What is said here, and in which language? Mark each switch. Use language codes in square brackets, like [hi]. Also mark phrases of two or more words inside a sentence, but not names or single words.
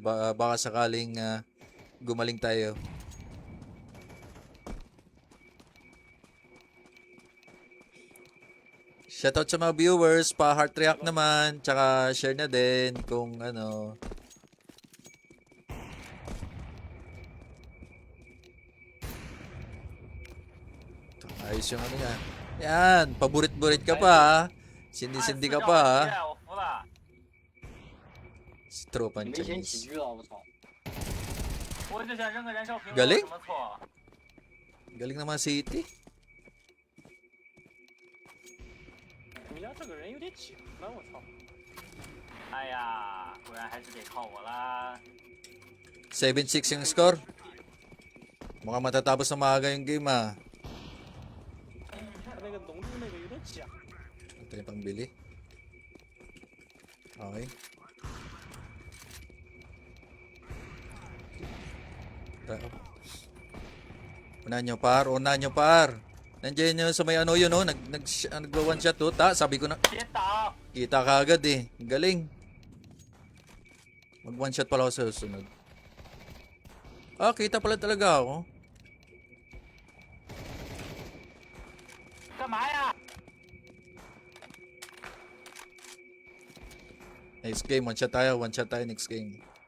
[tl] Baka sakaling gumaling tayo. Shoutout sa mga viewers, pa-heart react naman, tsaka share na din kung ayos yung niya. Yan, paburit-burit ka pa ha. Sindi-sindi ka pa ha. Si Tropan 没前 [en] Chinese. [zh] 几局了，我操！ [tl] Galing? Galing ng mga City. [zh] 你家这个人有点紧了，我操！哎呀，果然还是得靠我啦。 [tl] 7-6 yung score. Mukhang matatapos na maaga yung game ah. [zh] 他那个龙珠那个有点假。 [tl] Ito yung pangbili. Okay. Unahan nyo par, unahan nyo par. Nandiyan nyo sa may yun oh, nagwa [en] one shot [tl] oh. Sabi ko na, [zh] 别倒！ [tl] kita ka agad eh. Galing. Mag [en] one shot [tl] pala ako sa susunod. Ah, kita pala talaga ako. [zh] 干嘛呀？ [en] Next game, one shot tayo next game.